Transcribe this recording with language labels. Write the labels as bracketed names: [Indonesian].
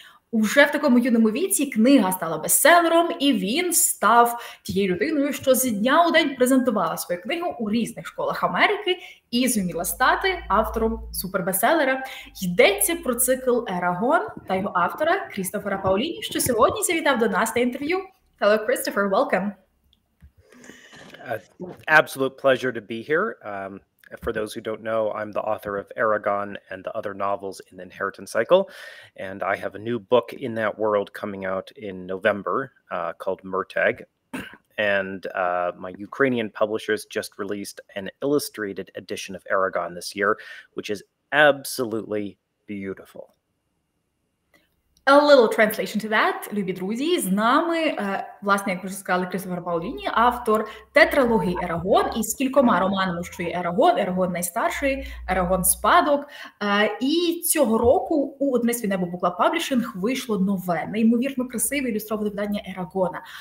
[Ukrainian] Уже в такому юному віці книга стала бестселером, і він став тією людиною, що з дня у день презентувала свою книгу у різних школах Америки і зуміла стати автором супербестселера. Йдеться про цикл «Ераґон» та його автора Крістофера Паоліні, що сьогодні завітав до нас на інтерв'ю. [English] Hello, Christopher, welcome. Absolute pleasure to be here. For those who don't know, I'm the author of Eраґон and the other novels in the Inheritance Cycle, and I have a new book in that world coming out in November called Murtага. And my Ukrainian publishers just released an illustrated edition of Eраґон this year, which is absolutely beautiful. A little translation to that, [Ukrainian] любі друзі. З нами, власне, як ви вже сказали, Крістофер Паоліні, автор тетралогії «Ераґон» із кількома романами, що є «Ераґон», «Ераґон найстарший», «Ераґон спадок». І цього року у видавництві «Небо Букла Паблішинг» вийшло нове, неймовірно красиве ілюстроване видання «Ераґона».